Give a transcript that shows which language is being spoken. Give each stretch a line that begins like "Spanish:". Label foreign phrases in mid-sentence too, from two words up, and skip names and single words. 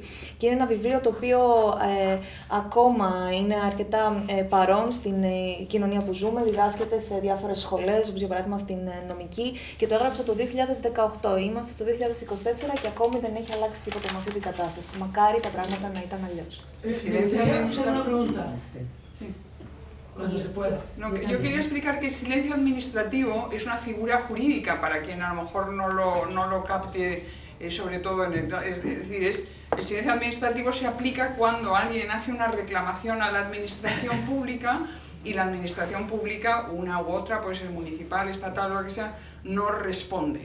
Greek: Και είναι ένα βιβλίο το οποίο ακόμα είναι αρκετά παρόν στην κοινωνία που ζούμε, διδάσκεται σε διάφορες σχολές, όπως για παράδειγμα στην νομική, και το έγραψα το 2018. Είμαστε στο 2024 και ακόμη δεν έχει αλλάξει τίποτα με αυτή την κατάσταση. Μακάρι τα πράγματα να ήταν αλλιώς.
Spanish: Silencio administrativo. Una pregunta. Cuando se pueda. No, yo quería explicar que el silencio administrativo es una figura jurídica para quien a lo mejor no lo capte, sobre todo es decir, el silencio administrativo se aplica cuando alguien hace una reclamación a la administración pública y la administración pública, una u otra, puede ser municipal, estatal o lo que sea, no responde.